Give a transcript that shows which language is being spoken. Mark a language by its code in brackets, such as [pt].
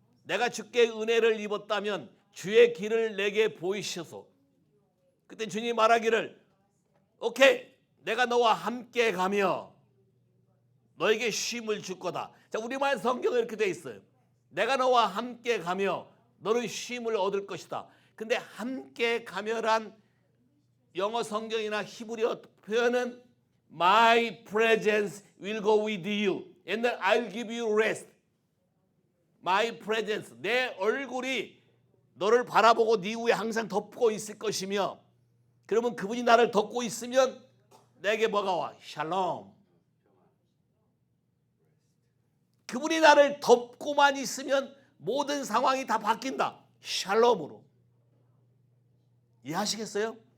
[ko] 내가 주께 은혜를 입었다면 주의 길을 내게 보이셔서. 그때 주님이 말하기를, 오케이, 내가 너와 함께 가며 너에게 쉼을 줄 거다. 자, 우리말 성경에 이렇게 돼 있어요. 내가 너와 함께 가며 너는 쉼을 얻을 것이다. 근데 함께 가며란 영어 성경이나 히브리어 표현은 [en] My presence will go with you and then I'll give you rest. My presence, [ko] 내 얼굴이 너를 바라보고 네 위에 항상 덮고 있을 것이며, 그러면 그분이 나를 덮고 있으면 내게 뭐가 와? 샬롬. 그분이 나를 덮고만 있으면 모든 상황이 다 바뀐다. 샬롬으로. 이해하시겠어요?